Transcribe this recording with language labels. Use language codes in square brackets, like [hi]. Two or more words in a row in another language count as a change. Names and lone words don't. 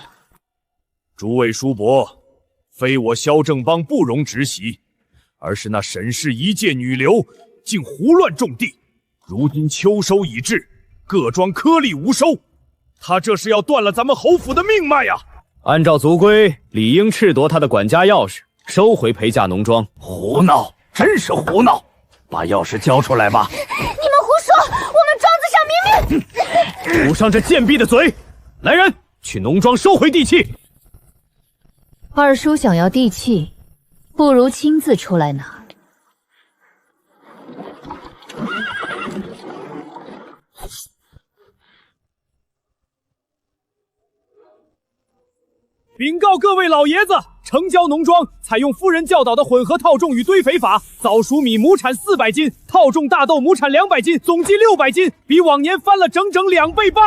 [zh] 諸位叔伯，非我蕭正邦不容直襲，而是那沈氏一介女流竟胡亂種地，如今秋收已至，各莊顆粒無收，他這是要斷了咱們侯府的命脈呀！按照族規，理應褫奪他的管家鑰匙，收回裴家農莊。胡鬧，真是胡鬧！把鑰匙交出來吧！你們胡說，我們莊子上明明…… 堵上這賤婢的嘴！來人，去農莊收回地契。二叔想要地契，不如親自出來拿。禀告各位老爺子，城郊農莊採用夫人教導的混合套種與堆肥法，早黍米畝產400斤，套種大豆畝產200斤，總計600斤，比往年翻了整整2倍半。